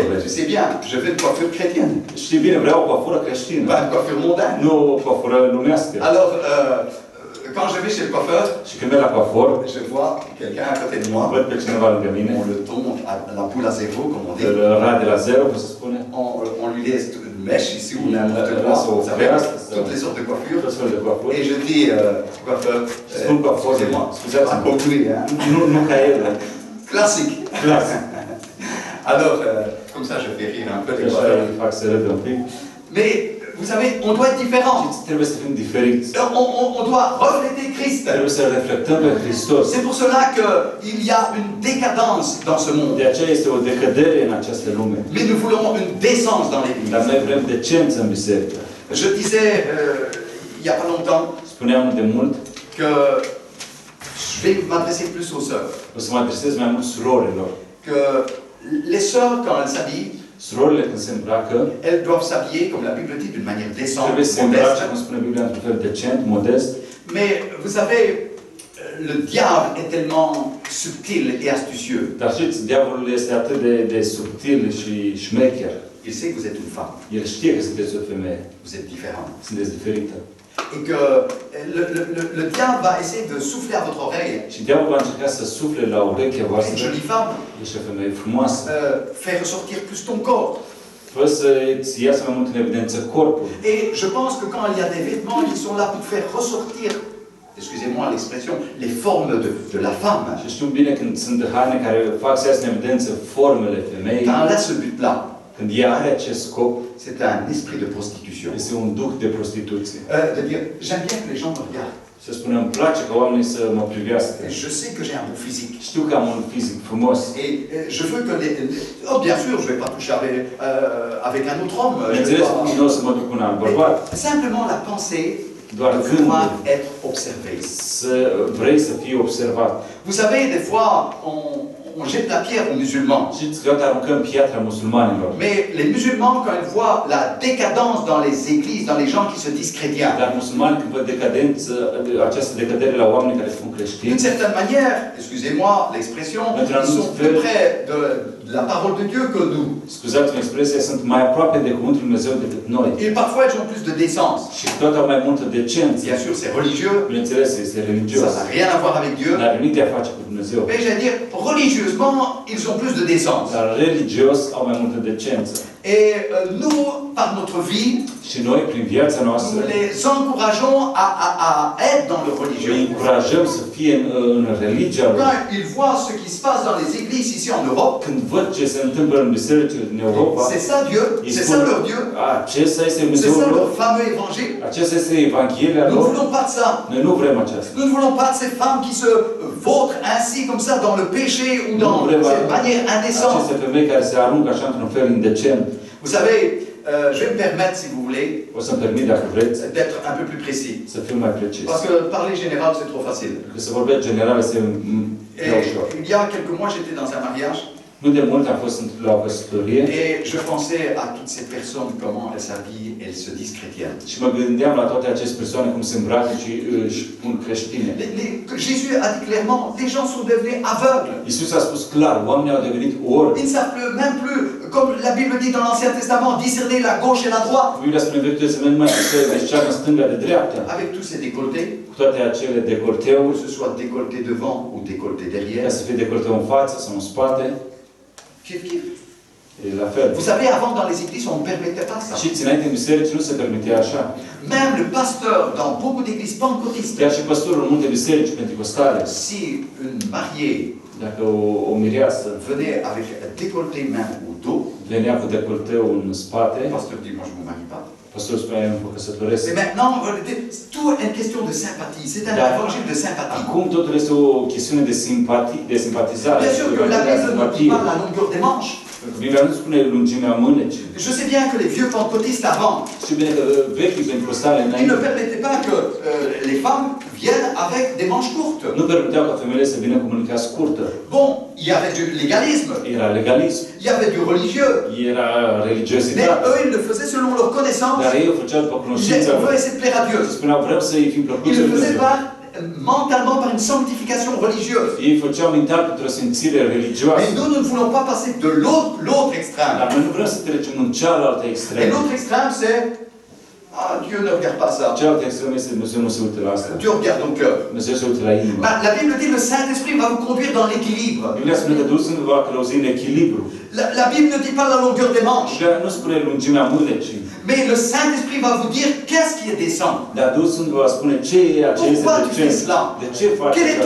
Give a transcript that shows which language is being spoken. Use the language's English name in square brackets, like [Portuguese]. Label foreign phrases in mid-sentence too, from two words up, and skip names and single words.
[French] Mais [Romanian] vrei? [French] tu sais bien, je veux une coiffure chrétienne, [Romanian] Știi bine, vreau o coafură creștină, [French] pas une coiffure mondaine. [Romanian] nu o coafură lumească. [French] Alors, quand je vais chez le coiffeur, [Romanian] Și când merg la coafor, [French] je vois quelqu'un à côté de moi, [Romanian] văd pe cineva lângă mine, [French] on le tombe à la boule à zéro, comme on dit. [Romanian] îl rade la zero, cum se spune, [French] On lui laisse une mèche ici ou n'importe quoi, vous savez, toutes les sortes de coiffures. [Romanian] tot felul de coafuri. [French] Et je dis, coiffeur, [Romanian] Spun coafor, [French] excusez-moi, [Romanian] scuzați-mă, [French] pas comme lui, hein. [Romanian] nu ca el, [French] Classique. [Romanian] clas. [French] Alors, comme ça, je fais rire un peu les [Romanian] Așa [French] coiffeurs. [Romanian] îi fac să râdă un pic. [French] Mais, vous savez, on doit être différent. [Romanian] Trebuie să fim diferiți. [French] On doit refléter Christ. [Romanian] Trebuie să reflectăm pe Hristos. [French] C'est pour cela qu'il y a une décadence dans ce monde. [Romanian] De aceea este o decădere în această lume. [French] Mais nous voulons une décence dans l'Église. [Romanian] Dar noi vrem decență în biserică. [French] Je disais, il n'y a pas longtemps, [Romanian] Spuneam de mult, [French] que je vais m'adresser plus aux sœurs. [Romanian] o să mă adresez mai mult surorilor. [French] Que les sœurs, quand elles s'habillent, [Romanian] Surorile când se îmbracă, [French] elles doivent s'habiller, comme la Bible dit, d'une manière décente, [Romanian] trebuie să se îmbrace, [French] modeste. [Romanian] cum spune Biblia, într-un fel decent, modest. [French] Mais vous savez, le diable est tellement subtil et astucieux. [Romanian] Dar știți, diavolul este atât de subtil și șmecher. [French] Il sait que vous êtes une femme, [Romanian] El știe că sunteți o femeie, [French] vous êtes différente. [Romanian] sunteți diferită. [French] Et que le diable va essayer de souffler à votre oreille. [Romanian] Și diavolul va încerca să sufle la urechea [French] Une [Romanian] voastră. [French] jolie femme, [Romanian] Ești o femeie frumoasă. [French] fait ressortir plus ton corps. [Romanian] Fă să îți iasă mai mult în evidență corpul. [French] Et je pense que quand il y a des vêtements qui sont là pour faire ressortir, excusez-moi l'expression, les formes de la femme, [Romanian] Și știu bine când sunt haine care fac să iasă în evidență formele femeii, [French] quand elle a ce but-là, [Romanian] când ea are acest scop, [French] c'est un esprit de prostitution. [Romanian] este un duh de prostituție. [French] De dire, j'aime bien que les gens me regardent. [Romanian] Se spune, îmi place ca oamenii să mă privească. [French] Et je sais que j'ai un beau physique. [Romanian] Știu că am un fizic frumos. [French] Et je veux que oh, bien sûr, je ne vais pas toucher avec un autre homme. Je vais [Romanian] Bineînțeles, [French] pas- [Romanian] nu o să mă duc cu un alt bărbat. [French] Simplement la pensée [Romanian] Doar [French] de [Romanian] gândul [French] vouloir être observé. [Romanian] să vrei să fii observat. [French] Vous savez, des fois, on jette la pierre aux musulmans. [Romanian] Știți că aruncăm piatra musulmanilor. [French] Mais les musulmans, quand ils voient la décadence dans les églises, dans les gens qui se disent chrétiens, [Romanian] Dar musulmanii când văd decadență, această decădere la oameni care sunt creștini, [French] d'une certaine manière, excusez-moi l'expression, ils sont plus près de la parole de Dieu que nous. [Romanian] scuzați-mi expresia, sunt mai aproape de Cuvântul Lui Dumnezeu decât noi. [French] Et parfois, ils ont plus de décence. [Romanian] Și toate au mai multă decență. [French] Bien sûr, c'est religieux, [Romanian] Bineînțeles, este religios. [French] ça n'a rien à voir avec Dieu. [Romanian] N-are nimic de a face cu Dumnezeu. [French] Mais j'allais dire, religieusement, ils ont plus de décence. [Romanian] Dar religios au mai multă decență. [French] Et nous, par notre vie, [Romanian] Și noi, prin viața noastră, [French] nous les encourageons à être dans le [Romanian] îi [French] religieux. [Romanian] încurajăm să fie în religia lor. [French] Quand ils voient ce qui se passe dans les églises ici en Europe, [Romanian] Când văd ce se întâmplă în bisericile din Europa, [French] c'est ça Dieu, [Romanian] îi [French] c'est [Romanian] spun, [French] ça leur Dieu, [Romanian] acesta este [French] c'est [Romanian] Dumnezeul [French] ça [Romanian] lor, [French] leur fameux évangile. [Romanian] acesta este Evanghelia [French] Nous ne [Romanian] lor. [French] voulons pas de ça. [Romanian] Noi nu vrem aceasta. [French] Nous ne voulons pas de ces femmes qui se vautrent ainsi comme ça dans le péché ou dans [Romanian] Nu vrem [French] cette manière indécente. [Romanian] aceste femei care se aruncă așa într-un fel indecent. [French] Vous savez, je vais me permettre, si vous voulez, [Romanian] O să-mi permit, dacă vreți, [French] d'être un peu plus précis. [Romanian] să fiu mai precis. [French] Parce que parler général, c'est trop facile. [Romanian] Pentru că să vorbesc general este prea [French] Et [Romanian] ușor. [French] il y a quelques mois, j'étais dans un mariage [Romanian] Nu de mult am fost la o căsătorie [French] et je pensais à toutes ces personnes, comment elles s'habillent, elles se disent chrétiennes. [Romanian] și mă gândeam la toate aceste persoane cum se îmbracă și își pun creștine. [French] Jésus a dit clairement, les gens sont devenus aveugles. [Romanian] Iisus a spus clar, oamenii au devenit orbi. [French] Ils ne savent même plus, comme la Bible dit dans l'Ancien Testament, discerner la gauche et la droite. [Romanian] Biblia spune în Vechiul Testament nu mai știu să discearnă stânga de dreapta. [French] Avec tous ces décolletés, [Romanian] Cu toate acele decolteuri, [French] que ce soit décolleté devant ou décolleté [Romanian] ca [French] derrière. [Romanian] să fie decolteu în față sau în spate, [French] Kif, kif. [Romanian] e la fel. [French] Vous savez, avant dans les églises, on ne permettait pas ça. [Romanian] Și înainte în biserici nu se permitea așa. [French] Même le pasteur, dans beaucoup d'églises pentecôtistes, [Romanian] Chiar și păstorul în multe biserici pentecostale, [French] si une mariée [Romanian] dacă o mireasă [French] venait avec décolleté main ou dos, [Romanian] venea cu decolteu în spate, [French] le pasteur dit, moi je ne me marie pas. [Romanian] păstorul spunea, eu nu mă căsătoresc. [French] Et maintenant, tout est une question de sympathie. C'est un évangile de sympathie. [Romanian] Acum totul este o chestiune de simpatie, de simpatizare. [French] Bien sûr que la Bible ne dit pas la longueur des manches. [Romanian] Biblia nu spune lungimea mânecii. [French] Je sais bien que les vieux pentecôtistes avant, [Romanian] Știu bine că vechii pentecostale [French] ils ne [Romanian] înainte [French] permettaient pas que les femmes viennent avec des manches courtes. [Romanian] nu permiteau ca femeile să vină cu mânica scurtă. [French] Bon, il y avait du légalisme, [Romanian] Era legalism, [French] il y avait du religieux, [Romanian] era [French] mais [Romanian] religiositate. [French] eux, ils le faisaient selon leur connaissance. [Romanian] Dar ei o făceau după [French] Ils [Romanian] cunoștința [French] disaient, on [Romanian] lor. [French] veut essayer de plaire à Dieu. [Romanian] Spuneau, vrem să-i fim [French] Ils [Romanian] plăcuți [French] le [Romanian] lui [French] faisaient [Romanian] Dumnezeu. [French] pas mentalement par une sanctification religieuse. [Romanian] Ei făceau mental pentru o simțire religioasă. [French] Mais nous, nous ne voulons pas passer de l'autre extrême. [Romanian] Dar noi nu vrem să trecem în cealaltă [French] Et [Romanian] extremă. [French] l'autre extrême, c'est ah, Dieu ne regarde pas ça. [Romanian] Cealaltă extremă este Dumnezeu nu se uită la asta. [French] Dieu regarde ton cœur. [Romanian] Dumnezeu se uită la inimă. [French] Bah, la Bible dit que le Saint-Esprit va vous conduire dans l'équilibre. [Romanian] Biblia spune că Duhul Sfânt va călăuzi în echilibru. [French] La Bible ne dit pas la longueur des manches. [Romanian] Biblia nu spune lungimea mânecii. [French] Mais le Saint-Esprit va vous dire qu'est-ce qui est décent. [Romanian] Dar Duhul Sfânt va spune ce e acest [French] Pourquoi tu fais [Romanian] decent. [French] cela? [Romanian] De ce faci [French] Quel est ton